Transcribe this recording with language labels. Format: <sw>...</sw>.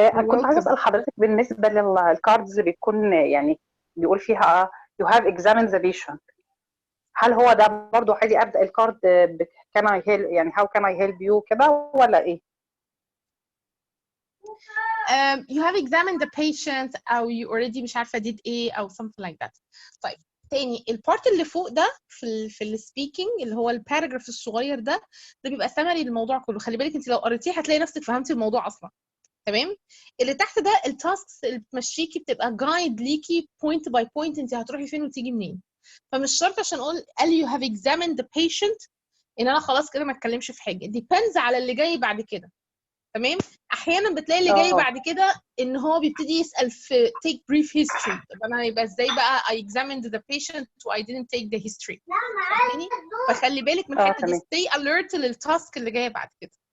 <ar>كنت عايزه اسال حضرتك بالنسبه للكاردز اللي بيكون يعني بيقول فيها</ar> <en>you have examined the patient،</en> <ar>هل هو ده برضو عادي ابدا الكارد can I help يعني</ar> <en>how can I help you</en> <ar>كده ولا ايه؟</ar> <en>You have examined the patient أو you already</en> <ar>مش عارفة</ar> <en>did ايه أو something like that.</en> <ar>طيب تاني البارت اللي فوق ده في السبيكينج اللي هو الباراجراف الصغير ده بيبقى سمري للموضوع كله. خلي بالك انت لو قريتيه هتلاقي نفسك فهمتي الموضوع اصلا. تمام. اللي تحت ده التاسكس اللي بتمشيكي بتبقى جايد ليكي بوينت باي بوينت انت هتروحي فين وتيجي منين. فمش شرط عشان اقول</ar> <en>you have examined the patient</en> <ar>ان انا خلاص كده ما اتكلمش في حاجه. depends على اللي جاي بعد كده. تمام. احيانا بتلاقي اللي جاي بعد كده ان هو بيبتدي يسال في</ar> <en>take brief history.</en> <ar>طب انا يبقى ازاي بقى</ar> <en>I examined the patient و I didn't take the history.</en> <ar>فاهماني؟ فخلي بالك من الحته دي.</ar> <en>stay alert</en> <ar>للتاسك اللي جايه بعد كده.</ar>